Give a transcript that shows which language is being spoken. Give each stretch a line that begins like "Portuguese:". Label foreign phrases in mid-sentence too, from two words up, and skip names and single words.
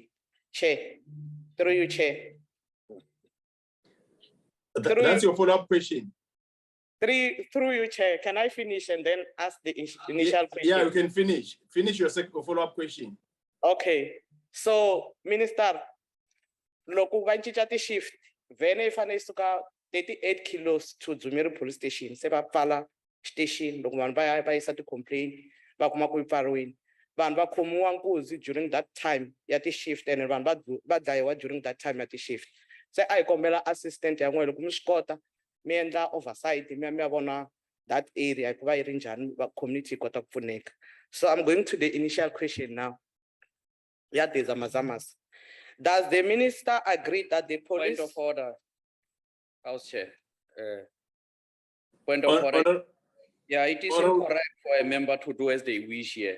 English: Chair, through you, Chair. That's your follow-up question. Through you, Chair. Can I finish and then ask the initial question? Yeah, you can finish. Finish your second follow-up question. Okay. So, Minister,
Tsonga: loku vanchicha ti shift, vene ifane isuka 38 kilos
English: to Dzumeri police station.
Tsonga: Se va pfala station, loko vanhu va yisa ti complaint, va kuma ku pfariwile. Vanhu va khomiwa nkuzi
English: during that time
Tsonga: ya ti shift, and vanhu va dlayiwa
English: during that time
Tsonga: ya ti shift. Se a hi kombela assistant ya n'wina loko mi swi kota mi endla oversight mi ya vona
English: that area
Tsonga: hikuva yi ri njhani va community yi kota ku pfuneka.
English: So I'm going to the initial question now. Yeah, there's Zamazamas. Does the minister agree that the police— Point of order, House Chair. Point of order. Yeah, it is incorrect for a member to do as they wish here.